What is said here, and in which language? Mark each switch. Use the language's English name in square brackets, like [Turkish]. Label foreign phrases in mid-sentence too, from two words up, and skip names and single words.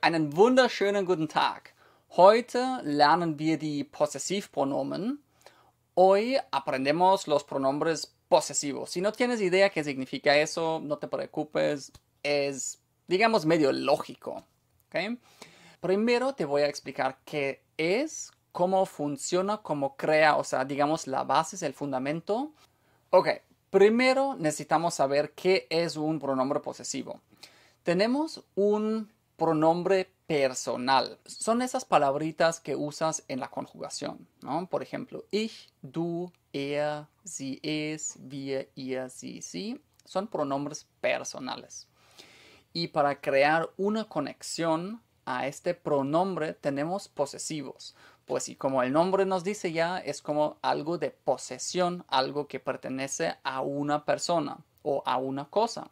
[German] Einen wunderschönen guten Tag. Heute lernen wir die Posesivpronomen. [Spanish] Hoy aprendemos los pronombres posesivos. Si no tienes idea qué significa eso, no te preocupes. Es, digamos, medio lógico. ¿Okay? Primero te voy a explicar qué es, cómo funciona, cómo crea, o sea, digamos, la base es el fundamento. Ok, primero necesitamos saber qué es un pronombre posesivo. Tenemos un pronombre personal. Son esas palabritas que usas en la conjugación, ¿no? Por ejemplo, [German] ich, du, er, sie, es, wir, ihr, sie, sie. [Spanish] Son pronombres personales. Y para crear una conexión a este pronombre tenemos posesivos. Pues sí, como el nombre nos dice ya, es como algo de posesión, algo que pertenece a una persona o a una cosa.